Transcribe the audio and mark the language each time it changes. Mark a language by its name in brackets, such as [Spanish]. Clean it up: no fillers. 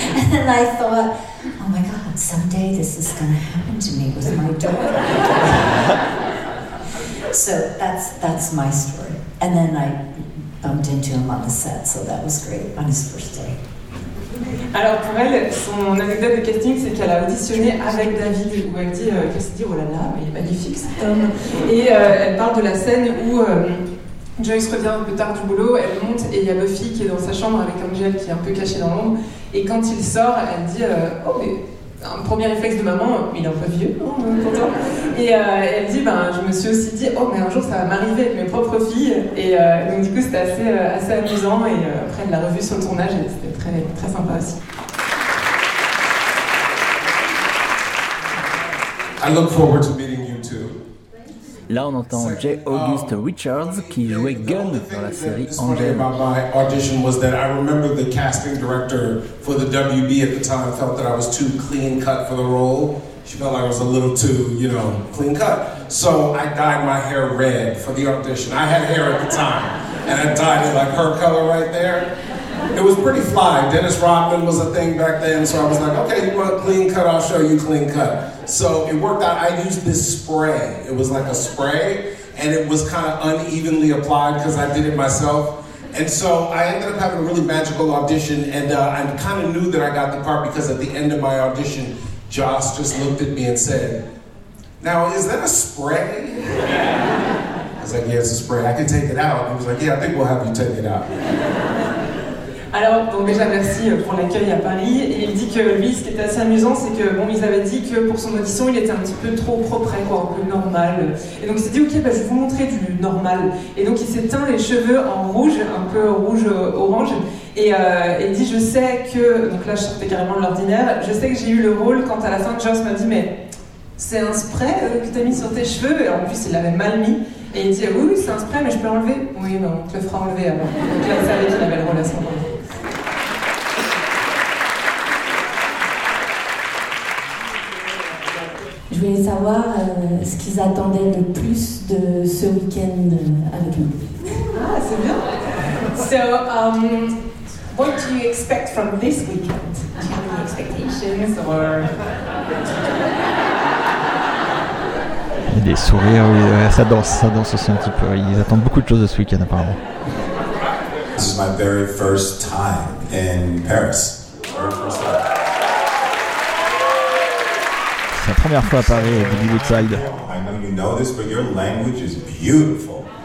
[English] And I thought, oh my God, someday this is going to happen to me with my daughter. So that's my story. And then I bumped into him on the set, so that was great, on his first day. [French] Alors pour elle, son anecdote de casting, c'est qu'elle a auditionné avec David, où elle dit, qu'elle s'est dit, oh là là, il est magnifique cet homme. Et elle parle de la scène où Joyce revient un peu tard du boulot, elle monte et il y a Buffy qui est dans sa chambre avec Angel qui est un peu caché dans l'ombre. Et quand il sort, elle dit « Oh, mais un premier réflexe de maman, il est un peu vieux, hein, pourtant. » Et elle dit « Je me suis aussi dit « Oh, mais un jour ça va m'arriver avec mes propres filles. » Et donc du coup, c'était assez amusant. Et après, elle l'a revue sur le tournage et c'était très, très sympa aussi. [English] I look forward to meeting you too. [French] Là, on entend J. August Richards qui jouait Gunn dans la série Angel. [English] About my audition was that I remember the casting director for the WB at the time felt that I was too clean cut for the role. She felt like I was a little too, you know, clean cut. So I dyed my hair red for the audition. I had hair at the time, and I dyed it like her color right there. It was pretty fly. Dennis Rodman was a thing back then, so I was like, okay, you want a clean cut? I'll show you clean cut. So it worked out. I used this spray. It was like a spray, and it was kind of unevenly applied because I did it myself. And so I ended up having a really magical audition, and I kind of knew that I got the part because at the end of my audition, Joss just looked at me and said, now, is that a spray? I was like, yeah, it's a spray. I can take it out. He was like, yeah, I think we'll have you take it out. [French] Alors, donc déjà merci pour l'accueil à Paris. Et il dit que lui, ce qui était assez amusant, c'est que bon, ils avaient dit que pour son audition, il était un petit peu trop propre, quoi, un peu normal. Et donc il s'est dit, ok, bah, je vais vous montrer du normal. Et donc il s'est teint les cheveux en rouge, un peu rouge-orange. Et il dit, je sais que. Donc là, je sortais carrément de l'ordinaire. Je sais que j'ai eu le rôle quand à la fin, Joss m'a dit, mais c'est un spray que t'as mis sur tes cheveux. Et en plus, il l'avait mal mis. Et il dit, oui, c'est un spray, mais je peux l'enlever. Oui, mais on te le fera enlever avant. Donc là, il savait qu'il avait le rôle à ce moment-là. Je voulais savoir ce qu'ils attendaient le plus de ce week-end avec nous. Ah, c'est bien. [English] So, what do you expect from this weekend? Do you have any expectations or? [French] Il y a des sourires, oui, ça danse aussi un petit peu. Ils attendent beaucoup de choses de ce week-end apparemment. [English] This is my very first time in Paris. [French] La première fois à Paris, Billy Woodside. [English] I know you know this, but your language is beautiful.